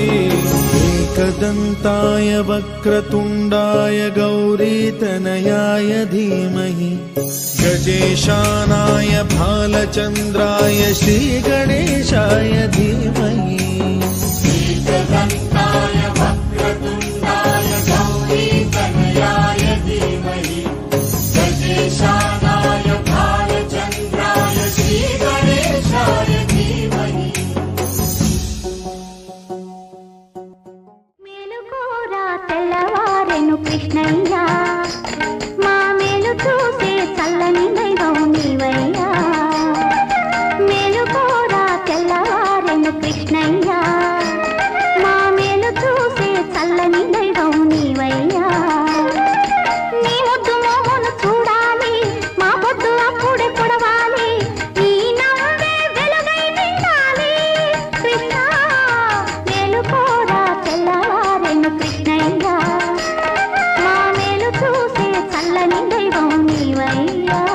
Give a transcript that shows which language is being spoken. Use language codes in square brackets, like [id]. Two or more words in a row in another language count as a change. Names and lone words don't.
[sa] एकदन्ताय वक्रतुण्डाय गौरीतनयाय धीमहि गजेशानाय भालचन्द्राय श्रीगणेशाय धीमहि एकदन्ताय वक्रतुण्डाय गौरीतनयाय धीमहि गजेशानाय भालचन्द्राय श्रीगणेशाय धीमहि [te] మేలుకోరా తెల్లవారెను కృష్ణయ్య మా మేలు చూసే చల్లని దైవం నీవయ్యా మేలుకోరా తెల్లవారెను కృష్ణయ్య మా మేలు చూసే చల్లని దైవం నీవయ్యా నీ ముద్దు మోహను చూడాలి మా పొద్దు అప్పుడే పొడవాలి నీ నవ్వే వెలుగై నిండాలి కృష్ణ మేలుకోరా తెల్లవారెను కృష్ణయ్య మా మేలు చూసే చల్లని దైవం నీవయ్యా